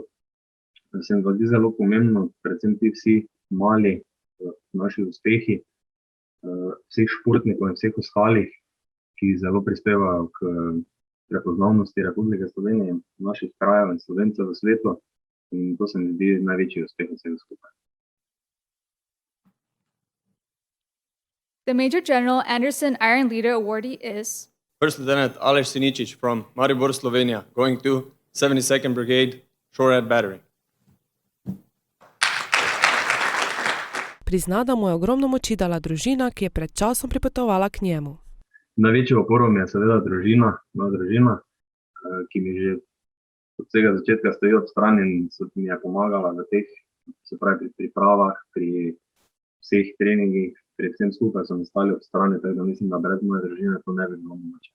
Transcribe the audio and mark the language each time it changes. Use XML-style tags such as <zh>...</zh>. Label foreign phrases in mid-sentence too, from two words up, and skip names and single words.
<sl>Se mi pa zdi zelo pomembno, predvsem ti vsi mali naši uspehi, vseh športnikov in vseh ostalih, ki zelo prispevajo k prepoznavnosti Republike Slovenije in naših krajev in Slovencev v svetu. In to se mi zdi največji uspeh vsega skupaj.</sl> <en>The Major General Anderson Iron Leader awardee is First Lieutenant Aleš Siničič from Maribor, Slovenia, going to 72nd Brigade, Shorehead Battery.</en> <sl>Prizna, da mu je ogromno moči dala družina, ki je pred časom pripotovala k njemu. Največjo oporo mi je seveda moja družina, ki mi že od vsega začetka stoji ob strani in mi je pomagala v teh, se pravi pri pripravah, pri vseh treningih, pri vsem skupaj so mi stali ob strani, tako da mislim, da brez moje družine to ne bi bilo mogoče.</sl>